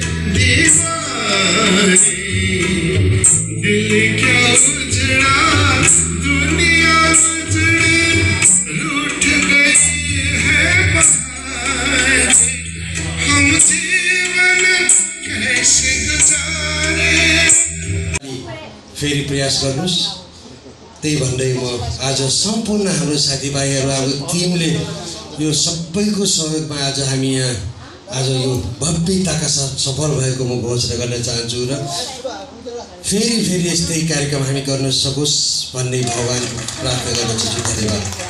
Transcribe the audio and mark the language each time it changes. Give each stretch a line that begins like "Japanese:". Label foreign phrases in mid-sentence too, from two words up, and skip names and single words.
Hindi: दीवानी दिल क्या उजड़ा दुनिया उजड़ी रूठ गई है बहार हम जीवन कैसे गुजारे
Nepali: फेरि प्रयास गर्नुस् त्यही भन्दै म आज सम्पूर्ण हाम्रो साथीभाइहरू अब टिमले यो सबैको सहयोगमा आज हामी यहाँ आज यो भव्यताका साथ सफल भएको म घोषणा गर्न चाहन्छु र फेरि फेरि यस्तै कार्यक्रम हामी गर्न सकोस् भन्ने भगवान प्रार्थना गर्दछु धन्यवाद